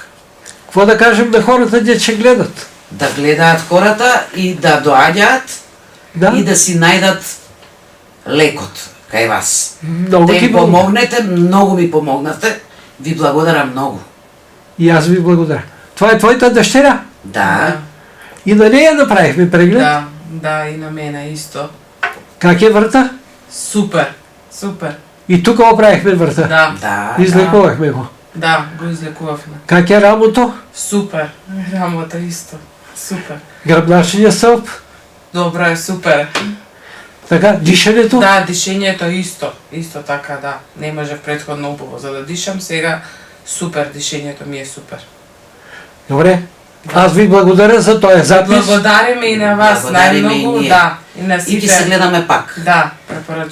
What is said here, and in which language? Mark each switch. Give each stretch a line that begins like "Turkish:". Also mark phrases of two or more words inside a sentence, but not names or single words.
Bulgarian: Какво да кажем на хората, де че гледат?
Macedonian: Да гледаат хората и да доаѓаат
Bulgarian: Да?
Macedonian: и да си најдат лекот кај вас.
Bulgarian: Много
Macedonian: Да
Bulgarian: ти
Macedonian: им
Bulgarian: благодаря.
Macedonian: помогнете, многу ми помогнавте. Ви благодарам многу.
Bulgarian: И аз ви благодаря. Това е твоята дъщеря?
Macedonian: Да.
Bulgarian: И на нея направихме преглед.
Macedonian: Да, и на мене исто.
Bulgarian: Как е врата?
Macedonian: Супер.
Bulgarian: И тук оправихме врата.
Macedonian: Да, Да.
Bulgarian: Излекувахме го.
Macedonian: да, го излекувавме.
Bulgarian: Как е рамото?
Macedonian: Супер. Рамота исто. Супер.
Bulgarian: Гръбначният стълб?
Macedonian: Добро е, супер.
Bulgarian: Така, дишането?
Macedonian: Да, дишењето исто. Исто така, да. Не може претходно убаво за да дишам, сега супер, дишењето ми е супер.
Bulgarian: Добре. Аз ви благодаря за този запис.
Macedonian: Благодариме и на вас, Благодариме и најмногу, ние. да. И на И ги се сите. гледаме пак.